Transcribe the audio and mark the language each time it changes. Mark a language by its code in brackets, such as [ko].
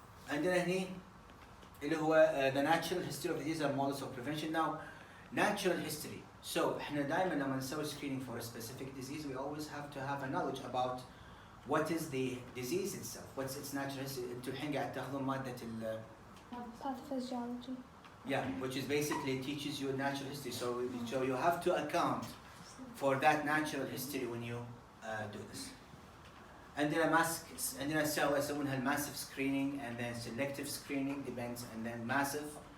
[en] And then [ar] اللي هو [en] the natural history of disease and models of prevention. Now, natural history. So [ar] احنا دائما لما نسوي [en] screening for a specific disease, we always have to have a knowledge about what is the disease itself, what's its natural history. [ar] انتوا الحين قاعد تاخذون مادة ال [en] pathophysiology. Yeah, which is basically teaches you natural history. So you have to account for that natural history when you do this. And then [ar] عندنا يسوونها [en] massive screening and then selective screening depends, and then massive.